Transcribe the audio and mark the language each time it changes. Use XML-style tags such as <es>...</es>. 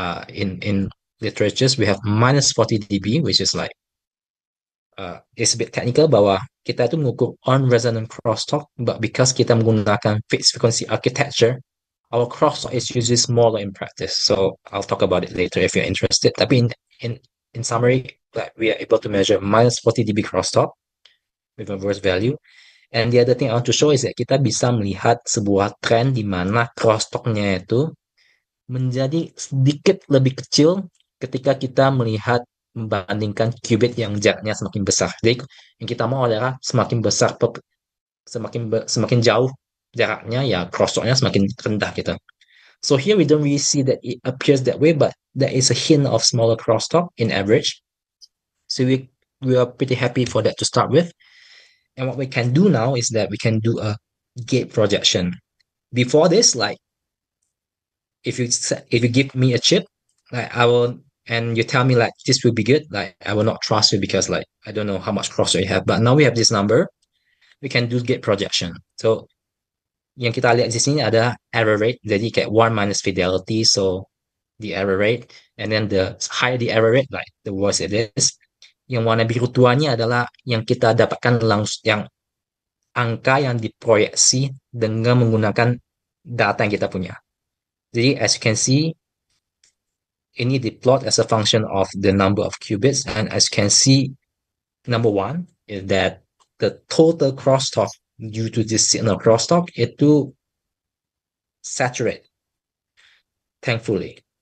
<en>In literatures, we have minus 40 dB, which is like it's a bit technical</en> <id>bahwa kita itu mengukur</id> <en>on resonant crosstalk, but because</en> <id>kita menggunakan</id> <en>fixed frequency architecture, our crosstalk is usually smaller in practice. So I'll talk about it later if you're interested.</en> <id>Tapi</id> <en>in summary, like we are able to measure minus 40 dB crosstalk with a reverse value. And the other thing I want to show is that</en> <id>kita bisa melihat sebuah trend di mana crosstalknya itu menjadi sedikit lebih kecil ketika kita melihat membandingkan qubit yang jaraknya semakin besar. Jadi yang kita mau adalah semakin besar, semakin jauh jaraknya, ya crosstalknya semakin rendah gitu.</id> <en>So here we don't really see that it appears that way, but there is a hint of smaller crosstalk in average. So we are pretty happy for that to start with. And what we can do now is that we can do a gate projection. Before this, like if you give me a chip, like I will, and you tell me like this will be good, like I will not trust you because like I don't know how much crosstalk you have. But now we have this number, we can do gate projection. So</en> <id>yang kita lihat di sini ada</id> <en>error rate,</en> <id>jadi kayak</id> <en>1 minus fidelity, so the error rate, and then the higher the error rate, like the worse it is.</en> <id>Yang warna biru tuanya adalah yang kita dapatkan langsung, yang angka yang diproyeksi dengan menggunakan data yang kita punya.</id> <en>Jadi as you can see,</en> <id>ini diplot</id> <en>as a function of the number of qubits, and as you can see, number one is that the total crosstalk due to this signal crosstalk itu saturate, thankfully.</en>